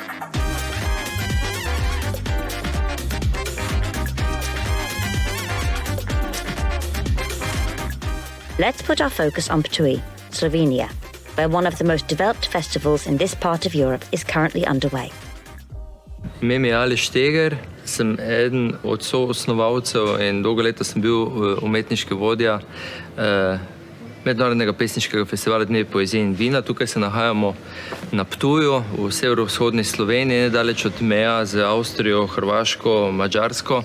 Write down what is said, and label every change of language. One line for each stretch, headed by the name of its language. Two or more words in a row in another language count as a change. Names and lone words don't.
English: Let's put our focus on Ptuj, Slovenia, where one of the most developed festivals in this part of Europe is currently underway.
Slovenian: Ime mi je Aleš Steger, sem eden od soosnovalcev in dolgo leta sem bil umetniški vodja Mednarodnega pesniškega festivala Dnevi poezije in vina. Tukaj se nahajamo na Ptuju, v severovzhodni Sloveniji, nedaleč od meja z Avstrijo, Hrvaško, Madžarsko.